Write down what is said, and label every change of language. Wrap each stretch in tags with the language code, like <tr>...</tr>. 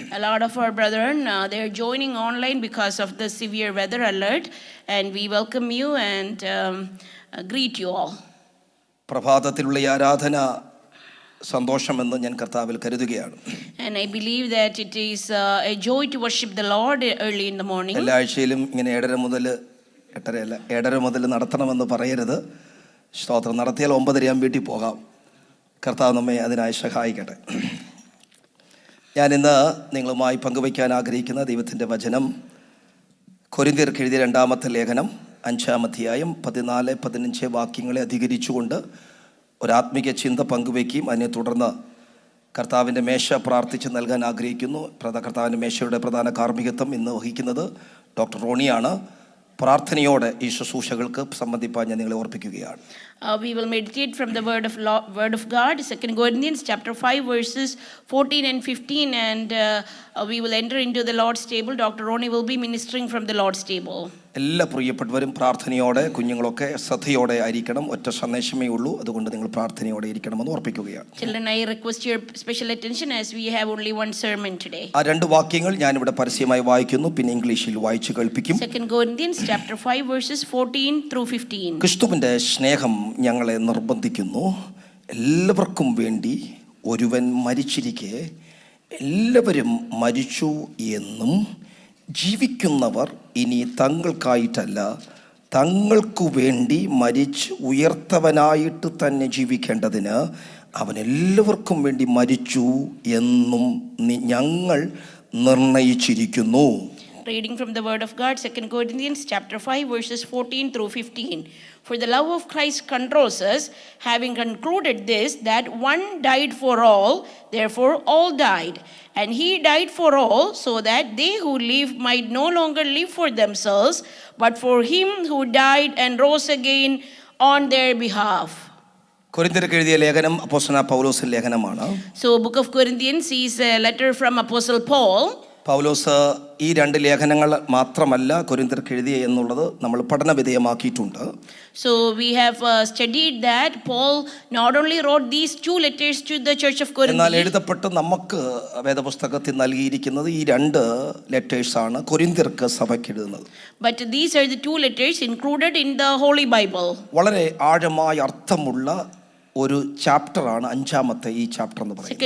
<en>A lot of our brethren they are joining online because of the severe weather alert, and we welcome you and greet you all.</en> <ml>പ്രഭാതത്തിലുള്ള ഈ ആരാധന സന്തോഷമെന്ന് ഞാൻ കർത്താവിൽ കരുതുകയാണ്.</ml> <en>And I believe that it is a joy to worship the Lord early in the morning.</en> <ml>എല്ലാ ആഴ്ചയിലും ഇങ്ങനെ 8:30 മുതൽ നടത്തണമെന്ന് പറയരുത്. സ്തോത്രം. നടത്തിയാൽ 9:30 വീട്ടിൽ പോകാം. കർത്താവ് നമ്മെ അതിനായി സഹായിക്കട്ടെ. ഞാനിന്ന് നിങ്ങളുമായി പങ്കുവയ്ക്കാൻ ആഗ്രഹിക്കുന്ന ദൈവത്തിൻ്റെ വചനം കൊരിന്ത്യർക്ക് എഴുതിയ 2-ാമത്തെ ലേഖനം 5-ാം അധ്യായം 14-15 വാക്യങ്ങളെ അധികരിച്ചുകൊണ്ട് ഒരാത്മിക ചിന്ത പങ്കുവയ്ക്കുകയും അതിനെ തുടർന്ന് കർത്താവിൻ്റെ മേശ പ്രാർത്ഥിച്ച് നൽകാൻ ആഗ്രഹിക്കുന്നു. കർത്താവിൻ്റെ മേശയുടെ പ്രധാന കാർമ്മികത്വം ഇന്ന് വഹിക്കുന്നത് ഡോക്ടർ റോണിയാണ്. പ്രാർത്ഥനയോടെ ഈ ശുശ്രൂഷകൾക്ക് സംബന്ധിപ്പാൻ ഞാൻ നിങ്ങളെ ഓർപ്പിക്കുകയാണ്.</ml> <en>We will meditate from the word of God, 2 Corinthians chapter 5 verses 14 and 15, and we will enter into the Lord's table. Dr. Roni will be ministering from the Lord's table.</en> <ml>എല്ലാ പ്രിയപ്പെട്ടവരും പ്രാർത്ഥനയോടെ, കുഞ്ഞുങ്ങളൊക്കെ ശ്രദ്ധയോടെ ആയിരിക്കണം. ഒറ്റ സന്ദേശമേ ഉള്ളൂ, അതുകൊണ്ട് നിങ്ങൾ പ്രാർത്ഥനയോടെ ഇരിക്കണമെന്ന് ഓർപ്പിക്കുകയാണ്.</ml> <en>Children, I request your special attention as we have only one sermon today.</en> <ml>ആ 2 വാക്യങ്ങൾ ഞാനിവിടെ പരസ്യമായി വായിക്കുന്നു, പിന്നെ ഇംഗ്ലീഷിൽ വായിച്ച് കേൾപ്പിക്കും.</ml> <en>2 Corinthians chapter 5 verses 14 through 15.</en> <ml>ക്രിസ്തുവിൻ്റെ സ്നേഹം ഞങ്ങളെ നിർബന്ധിക്കുന്നു, എല്ലാവർക്കും വേണ്ടി ഒരുവൻ മരിച്ചിരിക്കെ എല്ലാവരും മരിച്ചു എന്നും ജീവിക്കുന്നവർ ഇനി തങ്ങൾക്കായിട്ടല്ല തങ്ങൾക്കു വേണ്ടി മരിച്ച് ഉയർത്തവനായിട്ട് തന്നെ ജീവിക്കേണ്ടതിന് അവൻ എല്ലാവർക്കും വേണ്ടി മരിച്ചു എന്നും ഞങ്ങൾ നിർണയിച്ചിരിക്കുന്നു.</ml> <en>Reading from the word of God, 2 Corinthians chapter 5 verses 14 through 15. For the love of Christ controls us, having concluded this, that one died for all, therefore all died. And he died for all, so that they who live might no longer live for themselves, but for him who died and rose again on their behalf.</en> <ml>കൊരിന്ത്യർക്ക് എഴുതിയ ലേഖനം അപ്പോസ്തലനായ പൗലോസിന്റെ ലേഖനമാണ്.</ml> <en>So book of Corinthians is a letter from Apostle Paul.</en> <ml>പൗലോസ് ഈ 2 ലേഖനങ്ങൾ മാത്രമല്ല കൊരിന്ത്യർക്ക് എഴുതിയ എന്നുള്ളത് നമ്മൾ പഠന വിധേയമാക്കിയിട്ടുണ്ട്.</ml> <en>So we have studied that Paul not only wrote these 2 letters to the church of Corinth.</en> <ml>എന്നാൽ എഴുതപ്പെട്ട് നമുക്ക് വേദപുസ്തകത്തിൽ നൽകിയിരിക്കുന്നത് ഈ 2 ലെറ്റേഴ്സ് ആണ് കൊരിന്ത്യർക്ക് സഭയ്ക്ക് എഴുതുന്നത്.</ml> <en>But these are the 2 letters included in the Holy Bible.</en> <ml>വളരെ ആഴമായ അർത്ഥമുള്ള ഒരു ചാപ്റ്ററാണ് 5-ാമത്തെ ഈ ചാപ്റ്റർ എന്ന് പറയുന്നത്.</ml>